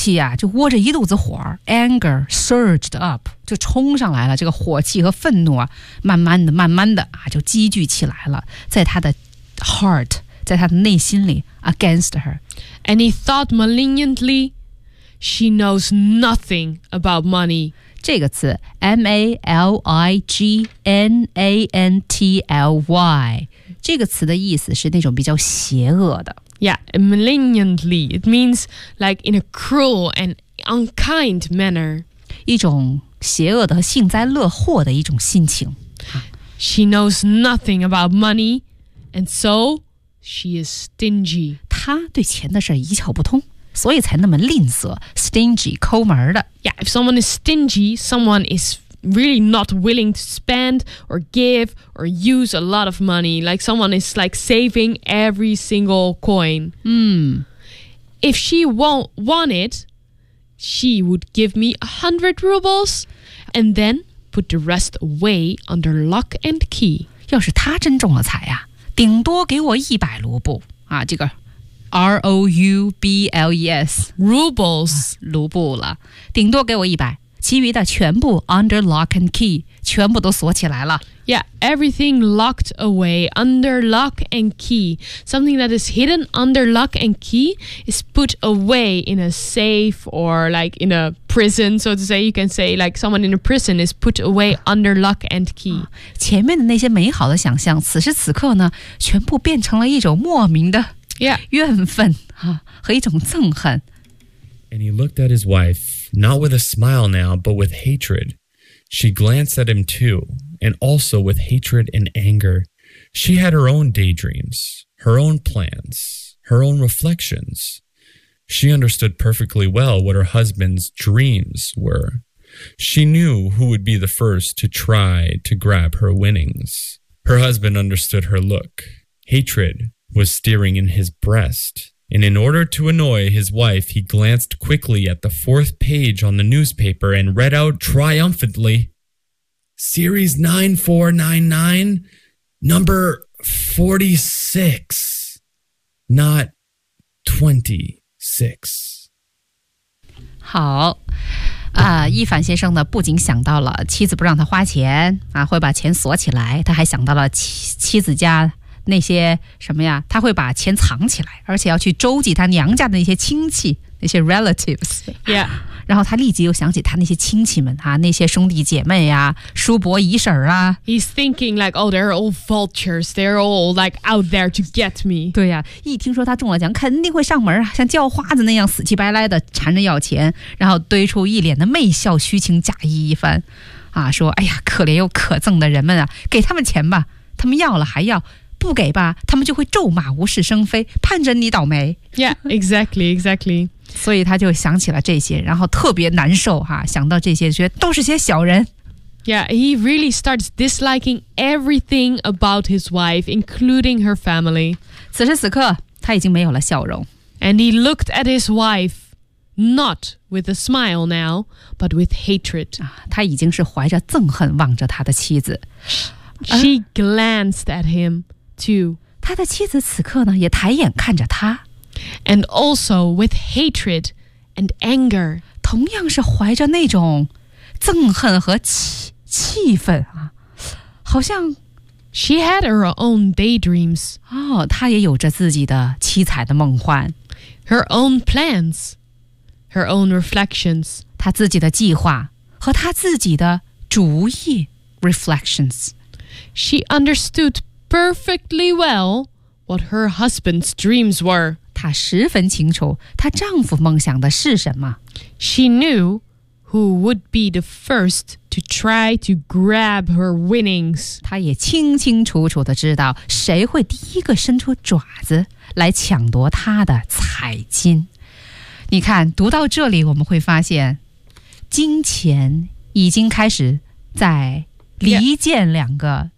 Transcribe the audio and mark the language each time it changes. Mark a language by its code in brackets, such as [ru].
[zh] 莫名其妙的，哎呀，这个怒气啊，就窝着一肚子火。 [en] Anger surged up, [zh] 就冲上来了，这个火气和愤怒啊，慢慢的，慢慢的啊，就积聚起来了，在他的heart。在他的内心里， [en] against her. And he thought malignantly, she knows nothing about money. [zh] 这个词 malignantly， 这个词的意思是那种比较邪恶的。 [en] Yeah, malignantly, it means like in a cruel and unkind manner. [zh] 一种邪恶的幸灾乐祸的一种心情。 [en] She knows nothing about money, and so she is stingy. [zh] 她对钱的事一窍不通，所以才那么吝啬 ,stingy, 抠门的。 [en] Yeah, if someone is stingy, someone is really not willing to spend or give or use a lot of money. Like someone is like saving every single coin. If she won't want it, she would give me 100 rubles and then put the rest away under lock and key. [zh] 要是她真中了彩呀、啊、顶多给我100卢布啊，这个R-O-U-B-L-E-S [en] Rubles、 [zh] 啊、卢布了，顶多给我100，其余的全部 [en] under lock and key， [zh] 全部都锁起来了。 [en] Yeah, everything locked away under lock and key. Something that is hidden under lock and key is put away in a safe or like in a prison, so to say. You can say like someone in a prison is put away under lock and key、啊、 [zh] 前面的那些美好的想象此时此刻呢，全部变成了一种莫名的怨愤、啊、和一种憎恨。 [en] And he looked at his wife, not with a smile now, but with hatred. She glanced at him too, and also with hatred and anger. She had her own daydreams, her own plans, her own reflections. She understood perfectly well what her husband's dreams were. She knew who would be the first to try to grab her winnings. Her husband understood her look. Hatred was steering in his breast. And in order to annoy his wife, he glanced quickly at the fourth page on the newspaper and read out triumphantly, Series 9499, number 46, not 26. [zh] 好，啊，伊凡先生呢，不仅想到了妻子不让他花钱，啊，会把钱锁起来，他还想到了妻子家那些什么呀，他会把钱藏起来，而且要去周济他娘家的那些亲戚，那些 relatives、 [en] yeah. [zh] 然后他立即又想起他那些亲戚们、啊、那些兄弟姐妹呀、啊、叔伯姨婶啊。 [en] He's thinking like, oh, they're all vultures, they're all like out there to get me. [zh] 对呀、啊、一听说他中了奖肯定会上门啊，像叫花子那样死气白赖的缠着要钱，然后堆出一脸的媚笑虚情假意一番啊，说哎呀，可怜又可憎的人们啊，给他们钱吧，他们要了还要，不给吧，他们就会咒骂无事生非，盼着你倒霉。 [en] Yeah, exactly, exactly. [zh] 所以他就想起了这些，然后特别难受哈、啊，想到这些，觉得都是些小人。 [en] Yeah, he really starts disliking everything about his wife, including her family. [zh] 此时此刻，他已经没有了笑容。 [en] And he looked at his wife, not with a smile now, but with hatred.、啊、 [zh] 他已经是怀着憎恨望着他的妻子。 [en] She glanced at him too. [zh] 他的妻子此刻呢也抬眼看着他。 [en] And also with hatred and anger. [zh] 同样是怀着那种憎恨和 气愤啊。好像 [en] She had her own daydreams. [zh] 哦，他也有着自己的七彩的梦幻。 [en] Her own plans. Her own reflections. [zh] 他自己的计划和他自己的主意 reflections. [en] She understood perfectly well what her husband's dreams were. [zh] 她十分清楚她丈夫梦想的是什么。 [en] She knew who would be the first to try to grab her winnings. [zh] 她也清清楚楚地知道谁会第一个伸出爪子来抢夺她的彩金。你看，读到这里我们会发现，金钱已经开始在离间两个、yeah.